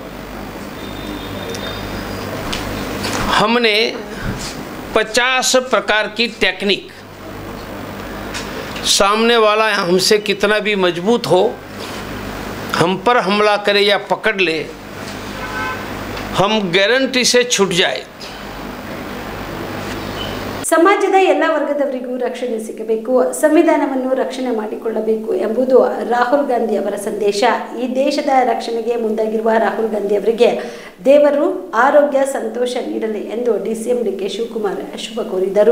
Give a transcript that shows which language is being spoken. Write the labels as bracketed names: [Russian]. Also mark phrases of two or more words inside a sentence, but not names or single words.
[Hindi] हमने 50 प्रकार की टेक्निक, सामने वाला हमसे कितना भी मजबूत हो, हम पर हमला करे या पकड़ ले, हम गारंटी से छूट जाए. [Kannada] ಸಮಾಜದ ಎಲ್ಲ ವರ್ಗದವರಿಗೂ ರಕ್ಷಣೆ ಸಿಗಬೇಕು, ಸಂವಿಧಾನವನ್ನು ರಕ್ಷಣೆ ಮಾಡಿಕೊಳ್ಳಬೇಕು ಎಂಬುದು ರಾಹುಲ್ ಗಾಂಧಿ ಅವರ ಸಂದೇಶ. ಈ ದೇಶದ ರಕ್ಷಣೆಗೆ ಮುಂದಾಗಿರುವ ರಾಹುಲ್ ಗಾಂಧಿ ಅವರಿಗೆ ದೇವರು ಆರೋಗ್ಯ ಸಂತೋಷ ನೀಡಲಿ ಎಂದು ಡಿಸಿಎಂ ಡಿಕೆ ಶಿವಕುಮಾರ್ ಶುಭ ಕೋರಿದರು.